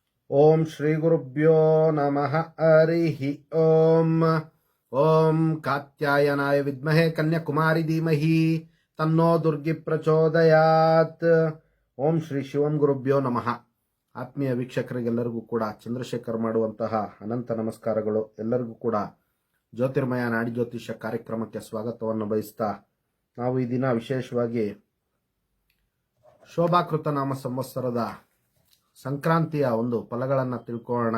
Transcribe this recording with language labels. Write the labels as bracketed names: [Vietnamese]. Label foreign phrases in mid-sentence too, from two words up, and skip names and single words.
[Sanskrit] ಓಂ ಶ್ರೀ ಗುರುಭ್ಯೋ ನಮಃ ಹರಿ ಓಂ. ಓಂ ಕಾತ್ಯಾಯನಾಯ ವಿದ್ಮಹೇ ಕನ್ಯಾಕುಮಾರಿ ಧೀಮಹಿ ತನ್ನೋ ದುರ್ಗಿ ಪ್ರಚೋದಯಾತ್. ಓಂ ಶ್ರೀ ಶಿವಂ ಗುರುಭ್ಯೋ ನಮಃ. [Kannada] ಆತ್ಮೀಯ ವೀಕ್ಷಕರಿಗೆಲ್ಲರಿಗೂ ಕೂಡ ಚಂದ್ರಶೇಖರ್ ಮಾಡುವಂತಹ ಅನಂತ ನಮಸ್ಕಾರಗಳು. ಎಲ್ಲರಿಗೂ ಕೂಡ ಜ್ಯೋತಿರ್ಮಯ ನಾಡಿ ಜ್ಯೋತಿಷ್ಯ ಕಾರ್ಯಕ್ರಮಕ್ಕೆ ಸ್ವಾಗತವನ್ನು ಬಯಸ್ತಾ, ನಾವು ಈ ದಿನ ವಿಶೇಷವಾಗಿ ಶೋಭಾಕೃತ ನಾಮ ಸಂವತ್ಸರದ ಸಂಕ್ರಾಂತಿಯ ಒಂದು ಫಲಗಳನ್ನು ತಿಳ್ಕೊಳ್ಳೋಣ.